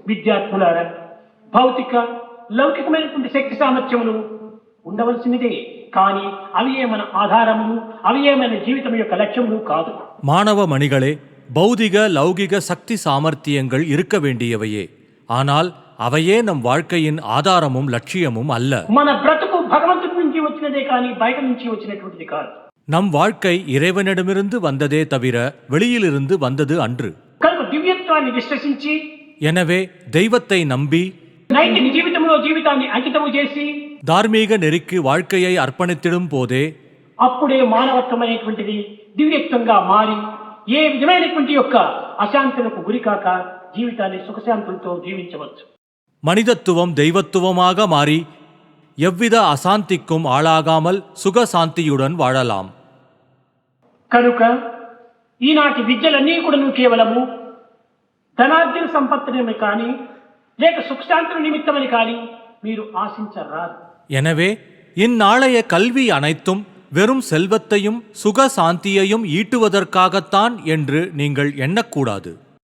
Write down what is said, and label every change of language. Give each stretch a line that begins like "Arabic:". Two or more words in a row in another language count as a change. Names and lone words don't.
Telugu: విద్యార్థులారా, భౌతిక లౌకికమైనటువంటి శక్తి సామర్థ్యములు ఉండవలసినదే, కానీ అవియే మన ఆధారములు, అవియే మన జీవితం యొక్క లక్ష్యములు కాదు.
Tamil: மாணவ மணிகளே, பௌதிக லௌகிக சக்தி சாமர்த்தியங்கள் இருக்க வேண்டியவையே. ஆனால் அவையே நம் வாழ்க்கையின் ஆதாரமும் லட்சியமும் அல்ல.
Telugu: మన బ్రతుకు భగవంతుడి నుంచి వచ్చినదే కానీ బయట నుంచి వచ్చినటువంటిది కాదు.
Tamil: நம் வாழ்க்கை இறைவனிடமிருந்து வந்ததே தவிர வெளியிலிருந்து வந்தது அன்று.
Telugu: కనుక దివ్యత్వాన్ని విశ్వసించి,
Tamil: எனவே தெய்வத்தை நம்பி,
Telugu: నైతిక జీవితంలో జీవితాన్ని అంకితము చేసి,
Tamil: தார்மீக நெறிக்கு வாழ்க்கையை அர்ப்பணித்திடும் போதே
Telugu: అప్పుడే మానవత్వం అనేటువంటిది దివ్యత్వంగా మారి ఏ విధమైనటువంటి యొక్క అశాంతులకు గురికాక జీవితాన్ని సుఖశాంతులతో జీవించవచ్చు.
Tamil: மனிதத்துவம் தெய்வத்துவமாக மாறி எவ்வித அசாந்திக்கும் ஆளாகாமல் சுகசாந்தியுடன் வாழலாம்.
Telugu: కనుక ఈనాటి విద్యలన్నీ కూడా కేవలము ధనార్జన సంపత్తిని కానీ లేక సుఖశాంతుల నిమిత్తమని కానీ మీరు ఆశించరాదు.
Tamil: எனவே இந்நாளைய கல்வி அனைத்தும் வெறும் செல்வத்தையும் சுகசாந்தியையும் ஈட்டுவதற்காகத்தான் என்று நீங்கள் எண்ணக்கூடாது.